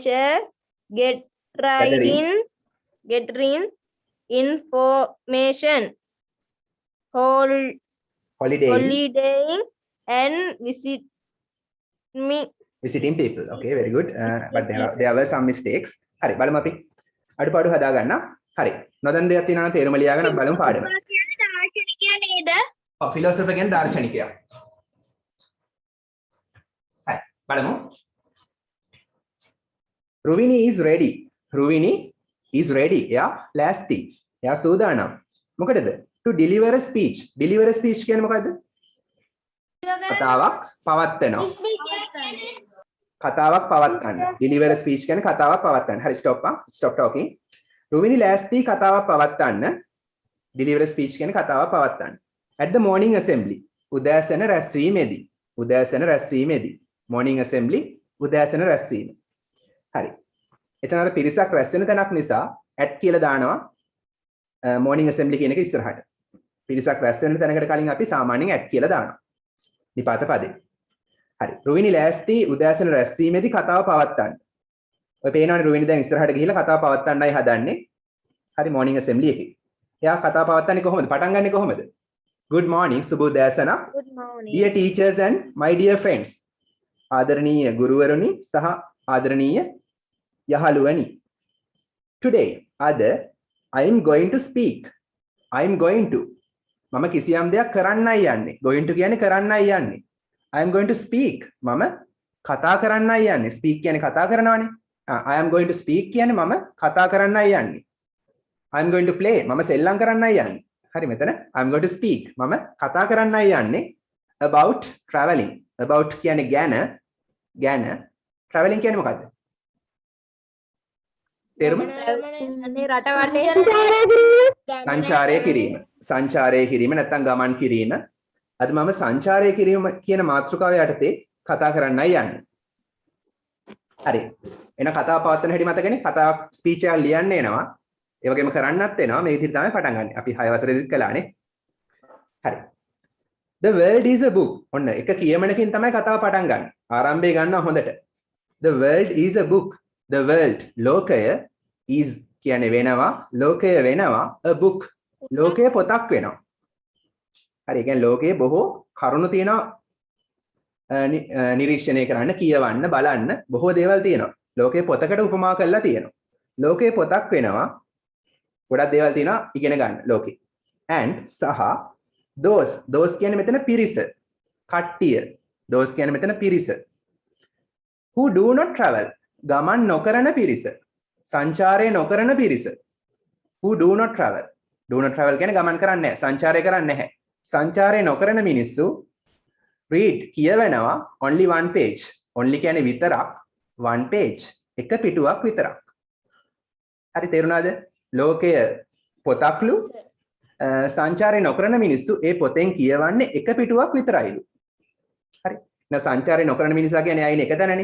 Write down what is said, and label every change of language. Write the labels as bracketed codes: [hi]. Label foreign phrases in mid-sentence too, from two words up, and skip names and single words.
[en] gathering gathering information, holiday, holiday, and visiting people. Okay, very good. But there were some mistakes. [si] හරි බලමු අපි අඩුපාඩු හදා ගන්න. හරි. නොදන්න දෙයක් තියෙනවා නම් තේරුම ලියා ගන්න බලමු පාඩම. කියන්නේ දාර්ශනිකයා නේද? ඔව් ෆිලොසොෆර් කියන්නේ දාර්ශනිකයා. හරි. බලමු. [en] රුවිනි is ready. රුවිනි is ready. [si] එයා ලෑස්ති. එයා සූදානම්. මොකටද? [en] to deliver a speech. deliver a speech [si] කියන්නේ මොකද්ද? කතාවක් පවත්වනවා. කතාවක් පවත්වන්න. [en] deliver a speech [si] කියන්නේ කතාවක් පවත්වන්න. හරි [en] stop talking. [si] රුවිනි ලෑස්ති කතාවක් පවත්වන්න. [en] deliver a speech [si] කියන්නේ කතාවක් පවත්වන්න. [en] at the morning assembly. [si] උදෑසන රැස්වීමේදී. උදෑසන රැස්වීමේදී. [en] morning assembly [si] උදෑසන රැස්වීම. හරි. එතන අර පිරිසක් රැස් වෙන තැනක් නිසා at කියලා දානවා [en] morning assembly [si] කියන එක ඉස්සරහට. පිරිසක් රැස් වෙන තැනකට කලින් අපි සාමාන්‍යයෙන් at කියලා දානවා. නිපාත පදේ. හරි. රුවිනි ලෑස්ති උදෑසන රැස්වීමේදී කතාව පවත්වන්න. ඔය පේනවනේ රුවිනි දැන් ඉස්සරහට ගිහිල්ලා කතාව පවත්වන්නයි හදන්නේ. හරි [en] morning assembly [si] එකේ. එයා කතාව පවත්වන්නේ කොහොමද? පටන් ගන්නෙ කොහොමද? [en] Good morning [si] සුබ උදෑසන. [en] good morning. Dear teachers and my dear friends. [si] ආදරණීය ගුරුවරුනි සහ ආදරණීය යහළුවනි. [en] Today අද I am going to speak. I am going to [si] මම කිසියම් දෙයක් කරන්නයි යන්නේ. [en] going to [si] කියන්නේ කරන්නයි යන්නේ. [en] I am going to speak. [si] මම කතා කරන්නයි යන්නේ. speak කියන්නේ කතා කරනවානේ. [en] I am going to speak [si] කියන්නේ මම කතා කරන්නයි යන්නේ. [en] I am going to play. [si] මම සෙල්ලම් කරන්නයි යන්නේ. හරි මෙතන [en] I am going to speak. [si] මම කතා කරන්නයි යන්නේ [en] about traveling. [si] about කියන්නේ ගැන traveling කියන්නේ මොකද්ද? තේරුම? සංචාරය කිරීම. සංචාරය කිරීම නැත්නම් ගමන් කිරීම. අද මම සංචාරය කිරීම කියන මාතෘකාව යටතේ කතා කරන්නයි යන්නේ. හරි. එන කතාව පවත්වන හැටි මතකනේ? කතාවක් ස්පීච් එකක් ලියන්න එනවා. ඒ වගේම කරන්නත් එනවා. මේ විදිහට තමයි පටන් ගන්න. අපි 6 වසරේදීත් කළානේ. හරි. [en] The world is a book. [si] ඔන්න එක කියමනකින් තමයි කතාව පටන් ගන්න. ආරම්භය ගන්නවා හොඳට. [en] The world is a book. The world [si] ලෝකය is කියන්නේ වෙනවා. ලෝකය වෙනවා [en] a book. [si] ලෝකය පොතක් වෙනවා. හරි. ඒ කියන්නේ ලෝකයේ බොහෝ කරුණු තියෙනවා නිරීක්ෂණය කරන්න, කියවන්න, බලන්න බොහෝ දේවල් තියෙනවා. ලෝකයේ පොතකට උපමා කරලා තියෙනවා. ලෝකයේ පොතක් වෙනවා. ගොඩක් දේවල් තියෙනවා ඉගෙන ගන්න ලෝකේ. and සහ those කියන්නේ මෙතන පිරිස. කට්ටිය. those කියන්නේ මෙතන පිරිස. [en] who do not travel. [si] ගමන් නොකරන පිරිස. සංචාරය නොකරන පිරිස. [en] who do not travel. do not travel [si] කියන්නේ ගමන් කරන්නේ නැහැ. සංචාරය කරන්නේ නැහැ. සංචාරය නොකරන මිනිස්සු read කියවනවා [en] only one page. [si] only කියන්නේ විතරක් [en] one page. [si] එක පිටුවක් විතරක්. හරි තේරුණාද? ලෝකය පොතක්ලු සංචාරය නොකරන මිනිස්සු ඒ පොතෙන් කියවන්නේ එක පිටුවක් විතරයිලු. හරි. න සංචාරය නොකරන මිනිසා කියන්නේ ආයින එක තැනනේ.